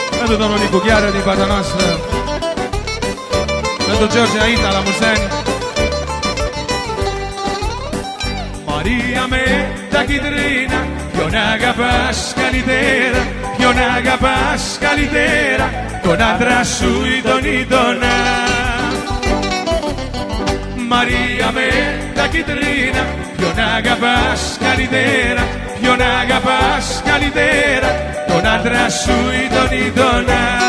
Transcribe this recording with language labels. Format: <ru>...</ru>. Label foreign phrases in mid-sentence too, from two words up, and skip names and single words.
<ro>Salutul domnul Nicu Gheară din partea noastră. Pentru George Aita, la mulți ani.</ro> <el>Μαρία με τα κίτρινα, ποιον αγαπάς καλύτερα, ποιον αγαπάς καλύτερα, τον άντρα σου ή τον ήτονα. Μαρία με τα κιτρίνα, ποιον αγαπάς καλύτερα, ποιον αγαπάς καλύτερα, τον άντρα σου ή τον ήτονα.</el>